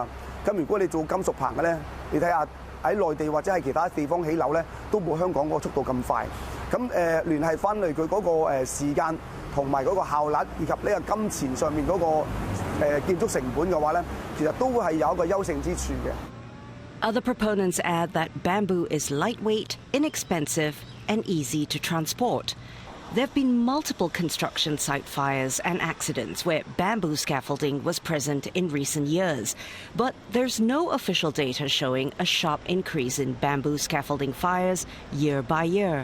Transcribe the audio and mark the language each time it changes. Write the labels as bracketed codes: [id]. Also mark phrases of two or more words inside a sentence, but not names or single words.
[yue] 咁如果你做金屬棚嘅咧，你睇下喺內地或者係其他地方起樓咧，都冇香港嗰個速度咁快。咁聯繫翻嚟佢嗰個時間同埋嗰個效率，以及呢個金錢上面嗰個建築成本嘅話咧，其實都係有一個優勝之處嘅。 [en] Other proponents add that bamboo is lightweight, inexpensive, and easy to transport. There have been multiple construction site fires and accidents where bamboo scaffolding was present in recent years, but there's no official data showing a sharp increase in bamboo scaffolding fires year by year.